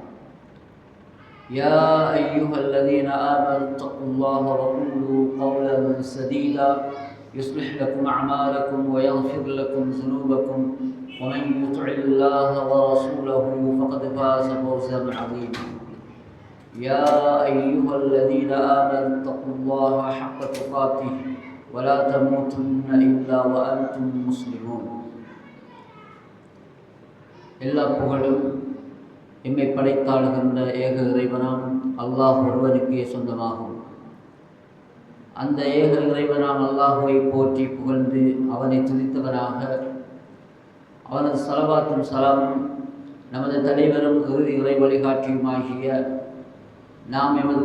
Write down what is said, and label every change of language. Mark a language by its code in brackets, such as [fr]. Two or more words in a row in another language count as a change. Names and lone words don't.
[ar] يا أيها الذين آمنوا اتقوا الله وقولوا قولا سديدا يصلح لكم أعمالكم ويغفر لكم ذنوبكم، ومن يطع الله ورسوله فقد فاز فوزا عظيما. يا أيها الذين آمنوا اتقوا الله حق تقاته ولا تموتن إلا وأنتم مسلمون. [ta] எல்லா புகழும் எம்மை படைத்தாளுகின்ற ஏக இறைவனாம் அல்லாஹ் ஒருவனுக்கே சொந்தமாகும். அந்த ஏக இறைவனாம் அல்லாஹுவை போற்றி புகழ்ந்து அவனை துதித்தவனாக, அவனது ஸலவாத்தும் ஸலாமும் நமது தலைவரும் இறுதி இறை வழிகாட்டியுமாகிய நாம் எமது